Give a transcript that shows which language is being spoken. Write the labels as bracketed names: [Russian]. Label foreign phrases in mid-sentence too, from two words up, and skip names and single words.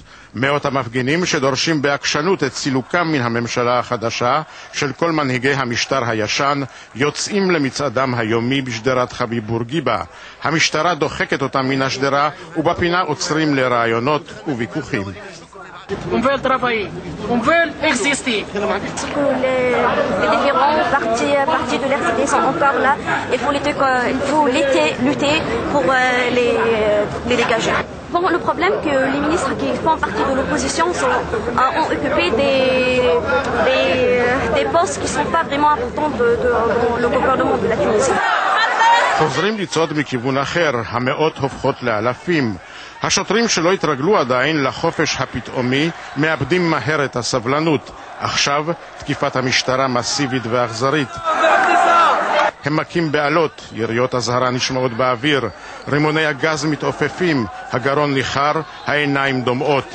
[Hebrew] מאות המפגינים שדורשים בעקשנות את סילוקם מן הממשלה החדשה של כל מנהיגי המשטר הישן יוצאים למצעדם היומי בשדרת חביב בורגיבה. המשטרה דוחקת אותם מן השדרה ובפינה עוצרים לרעיונות וויכוחים. [French] On veut travailler, on veut exister. Les différents partis de l'RCD sont encore là. Il faut lutter pour les dégager. Bon, le problème que les ministres qui font partie de l'opposition ont occupé des postes qui ne sont pas vraiment importants dans le gouvernement de la Tunisie. [Hebrew] חוזרים לצעוד מכיוון אחר, המאות הופכות לאלפים. השוטרים שלא התרגלו עדיין לחופש הפתאומי מאבדים מהר את הסבלנות. עכשיו תקיפת המשטרה מסיבית ואכזרית. הם מכים בעלות, יריות הזהרה נשמעות באוויר, רימוני הגז מתעופפים, הגרון ניחר, העיניים דומעות.